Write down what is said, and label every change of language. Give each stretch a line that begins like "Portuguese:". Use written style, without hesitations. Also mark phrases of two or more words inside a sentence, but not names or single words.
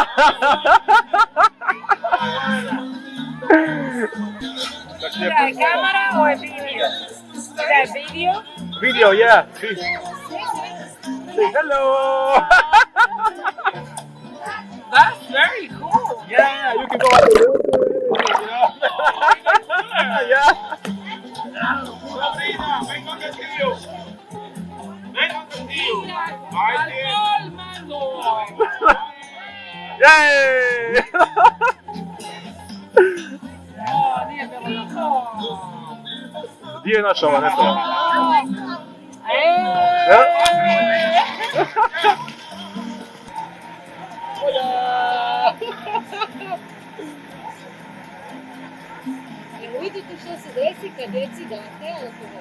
Spanish: ¿es cámara o es video? ¿Es video?
English: Video, yeah. Hello. That's very cool. Yeah, you can go out the Yeah.
Spanish: Sabrina, ven con el tío. Ven con el tío. ¡Alcohol, mango! Yay!
Italian: Oh, niente, loco.
Croatian: Gdje je naša Vanessa? Jel vidite što se desi kad djeci date alkohol?